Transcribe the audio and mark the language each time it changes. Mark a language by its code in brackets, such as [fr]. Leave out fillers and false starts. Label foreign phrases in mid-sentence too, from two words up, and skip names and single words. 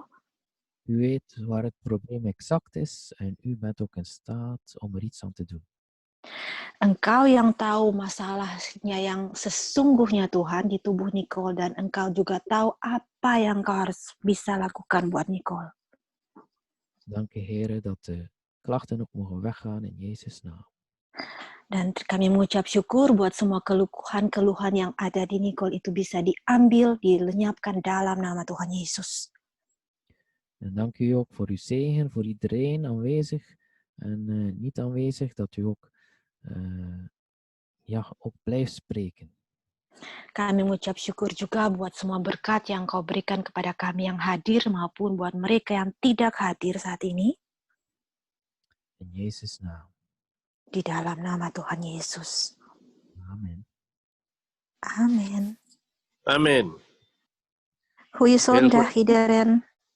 [nl] U weet waar het probleem exact is en u bent ook in staat om er iets aan te doen. [id] Engkau yang tahu masalahnya yang sesungguhnya Tuhan di tubuh Nicole dan Engkau juga tahu apa yang Engkau harus bisa lakukan buat Nicole. [nl] Dank u Heer dat de klachten ook mogen weggaan in Jezus' naam. [id] Dan kami mengucap syukur buat semua keluhan-keluhan yang ada di Nicole itu bisa diambil, dilenyapkan dalam nama Tuhan Yesus. [nl] En dank u ook voor uw zegen, voor iedereen aanwezig en niet aanwezig, dat u ook, ook blijft spreken. [id] Kami mengucap syukur juga buat semua berkat yang Kau berikan kepada kami yang hadir maupun buat mereka yang tidak hadir saat ini. [nl] In Jezus' naam. [id] Di dalam nama Tuhan Yesus. Amen. Amen. Amen. [nl] Goeie zondag goed. iedereen.